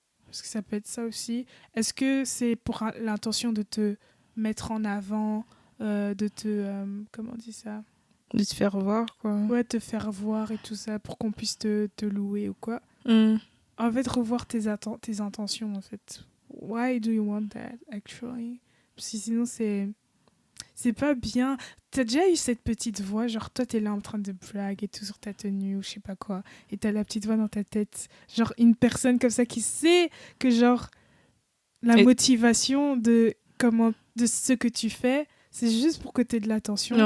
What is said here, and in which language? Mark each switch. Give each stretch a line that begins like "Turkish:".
French: Parce que ça peut être ça aussi. Est-ce que c'est pour l'intention de te mettre en avant, de te... comment on dit ça? De te faire voir, quoi. Ouais, te faire voir et tout ça pour qu'on puisse te louer ou quoi. Mm. En fait, revoir tes intentions, en fait.
English: Why do you want that, actually?
French: Parce que sinon, c'est pas bien. T'as déjà eu cette petite voix, genre toi t'es là en train de blague et tout sur ta tenue ou je sais pas quoi, et t'as la petite voix dans ta tête, genre une personne comme ça qui sait que genre la motivation de ce que tu fais, c'est juste pour que t'aies de l'attention.